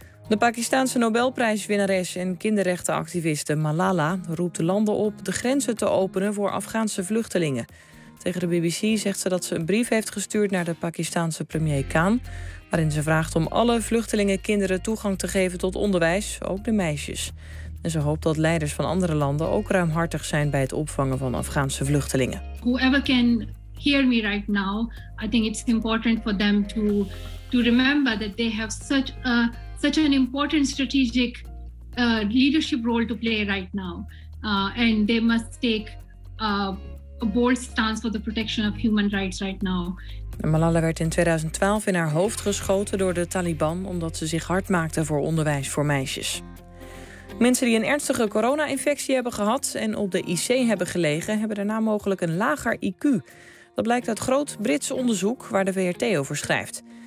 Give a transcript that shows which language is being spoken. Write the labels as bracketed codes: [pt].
[nl] De Pakistanse Nobelprijswinnares en kinderrechtenactiviste Malala roept de landen op de grenzen te openen voor Afghaanse vluchtelingen. Tegen de BBC zegt ze dat ze een brief heeft gestuurd naar de Pakistanse premier Khan, waarin ze vraagt om alle vluchtelingenkinderen toegang te geven tot onderwijs, ook de meisjes. En ze hoopt dat leiders van andere landen ook ruimhartig zijn bij het opvangen van Afghaanse vluchtelingen. [en] Whoever can hear me right now, I think it's important for them to remember that they have such an important strategic leadership role to play right now. And they must take a bold stance for the protection of human rights right now. [nl] Malala werd in 2012 in haar hoofd geschoten door de Taliban omdat ze zich hard maakte voor onderwijs voor meisjes. Mensen die een ernstige corona-infectie hebben gehad en op de IC hebben gelegen, hebben daarna mogelijk een lager IQ. Dat blijkt uit groot Brits onderzoek waar de VRT over schrijft.